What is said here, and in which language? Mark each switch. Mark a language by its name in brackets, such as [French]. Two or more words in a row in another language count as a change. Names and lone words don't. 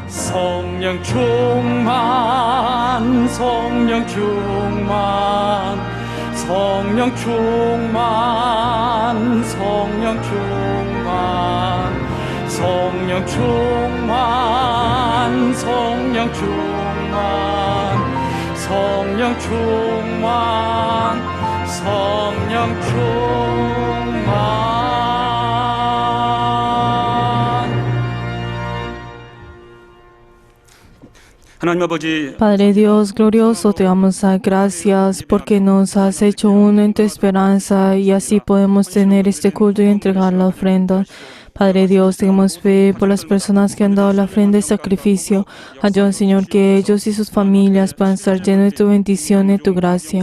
[Korean] 성령 충만 성령 충만 성령 충만 성령 충만 성령 충만 성령 충만 성령 충만 성령 충만. 하나님 아버지, [Spanish] Padre Dios glorioso, te damos gracias porque nos has hecho uno en tu esperanza y así podemos tener este culto y entregar la ofrenda. Padre Dios, tenemos fe por las personas que han dado la ofrenda y sacrificio. Ayúdanos, Señor, que ellos y sus familias puedan estar llenos de tu bendición y de tu gracia.